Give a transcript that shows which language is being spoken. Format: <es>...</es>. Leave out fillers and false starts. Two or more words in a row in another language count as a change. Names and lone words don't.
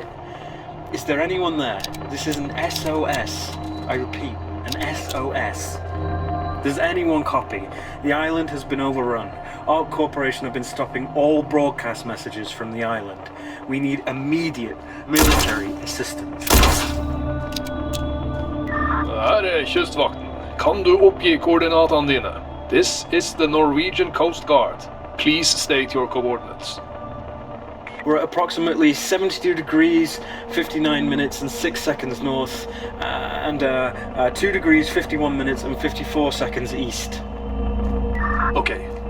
<en>Is there anyone there? This is an SOS. I repeat, an SOS. Does anyone copy? The island has been overrun. Our corporation have been stopping all broadcast messages from the island. We need immediate military assistance.</en> <no>Her er kystvakten. Kan du oppgi koordinatene dine?</no> <en>This is the Norwegian Coast Guard. Please state your coordinates. We're at approximately 72 degrees, 59 minutes and 6 seconds north, and 2 degrees, 51 minutes and 54 seconds east. Okay.</en>